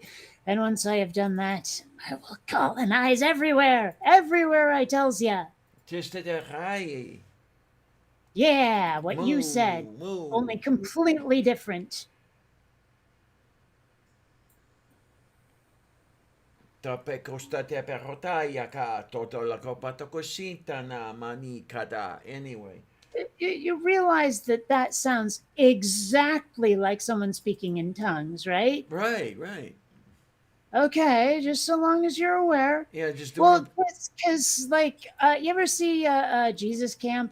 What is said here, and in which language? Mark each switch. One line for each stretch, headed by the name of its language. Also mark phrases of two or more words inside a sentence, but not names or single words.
English: And once I have done that, I will colonize everywhere. Everywhere, I tells ya. Just at a high. Yeah, what you said. Moo, moo. Only completely different. Tape costa te perotaya ka toto la copa tokosita na mani kada. Anyway. You realize that that sounds exactly like someone speaking in tongues, right? Right, right. Okay, just so long as you're aware. Yeah, just doing Well, it. because like, you ever see Jesus Camp?